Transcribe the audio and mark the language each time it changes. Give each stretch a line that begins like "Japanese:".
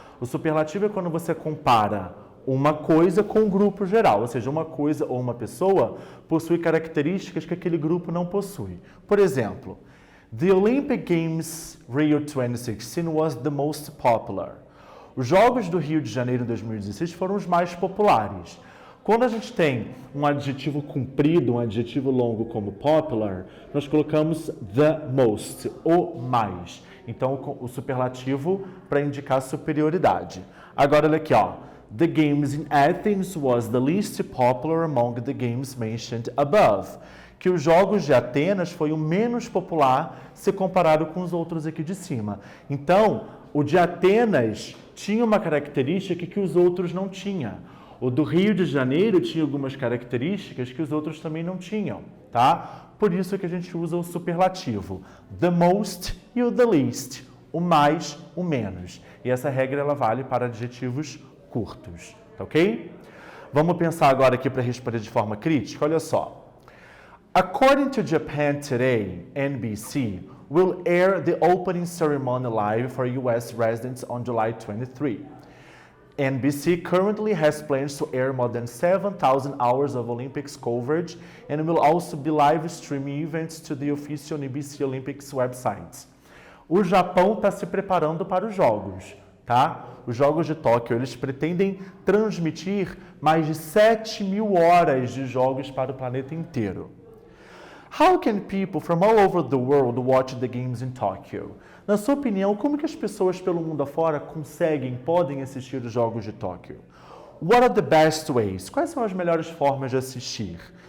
Portuguese: O superlativo é quando você compara uma coisa com um grupo geral, ou seja, uma coisa ou uma pessoa possui características que aquele grupo não possui. Por exemplo,
English: The Olympic Games Rio 2016 was the most popular.
Portuguese: Os Jogos do Rio de Janeiro em 2016 foram os mais populares. Quando a gente tem um adjetivo comprido, um adjetivo longo como popular, nós colocamos the most, o mais. Então, o superlativo para indicar superioridade. Agora, olha aqui, ó.
English: The games in Athens was the least popular among the games mentioned above.
Portuguese: Que os Jogos de Atenas foi o menos popular se comparado com os outros aqui de cima. Então, o de Atenas tinha uma característica que os outros não tinham. O do Rio de Janeiro tinha algumas características que os outros também não tinham, tá? Por isso que a gente usa o superlativo. The most e o the least. O mais, o menos. E essa regra ela vale para adjetivos curtos, tá ok? Vamos pensar agora aqui para responder de forma crítica. Olha só.
English: According to Japan Today, NBC will air the opening ceremony live for US residents on July 23. NBC currently has plans to air more than 7,000 hours of Olympics coverage and will also be live streaming events to the official NBC Olympics website.
Portuguese: O Japão está se preparando para os Jogos, tá? Os Jogos de Tóquio, eles pretendem transmitir mais de 7.000 horas de jogos para o planeta inteiro.
English: How can people from all over the world watch the games in Tokyo?
Portuguese: Na sua opinião, como que as pessoas pelo mundo afora podem assistir os Jogos de Tóquio?
English: What are the best ways?
Portuguese: Quais são as melhores formas de assistir?